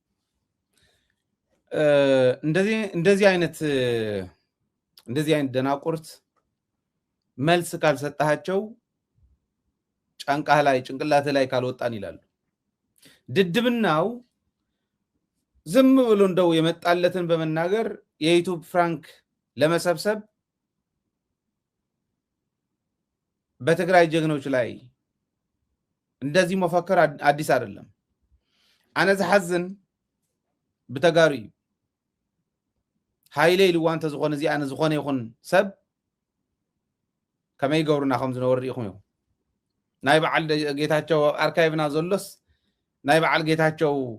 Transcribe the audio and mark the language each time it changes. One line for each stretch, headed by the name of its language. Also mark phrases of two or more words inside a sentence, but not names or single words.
Amharic: እንደዚህ አይነት ደናቁርት መልስ ካልሰጣቸው ጫንቃህ ላይ ጭንቅላት ላይ ካልወጣን ይላሉ ድድብናው ዝም ብሎ እንደው የመጣለትን በመናገር የዩቲዩብ ፍራንክ ለመሰብሰብ በትግራይ ጀግኖች ላይ እንደዚህ መፈከር አዲስ አይደለም
Tigrinya: አነ ዘሐዝን በተጋሪ ሃይሌ ልዋንተ ዝኾነ እዚ አነ ዝኾነ ይኹን ሰብ ከመይ ገብሩና ከም ዝነበር ኢኹም እዩ ናይ በዓል ጌታቸው አርካይቭና ዘሎስ ናይ በዓል ጌታቸው